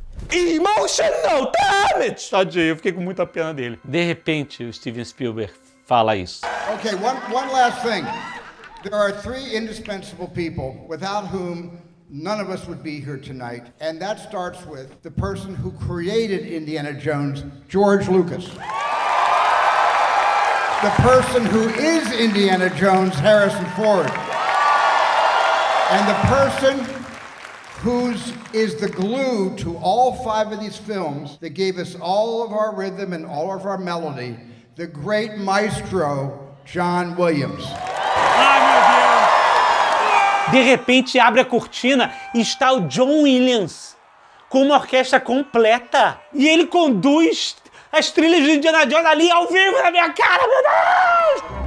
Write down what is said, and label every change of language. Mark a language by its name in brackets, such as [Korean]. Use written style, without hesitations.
[English] Emotional damage! [Portuguese] Tadinho, eu fiquei com muita pena dele. De repente, o Steven Spielberg fala isso. [English] Okay, one last thing. There are 3 indispensable people without whom none of us would be here tonight. And that starts with the person who created Indiana Jones, George Lucas. The person who is Indiana Jones, Harrison Ford. And the person is the glue to all 5 of these films that gave us all of our rhythm and all of our melody, the great maestro, John Williams. [Portuguese] De repente abre a cortina e está o John Williams com uma orquestra completa. E ele conduz as trilhas de Indiana Jones ali ao vivo na minha cara, meu Deus!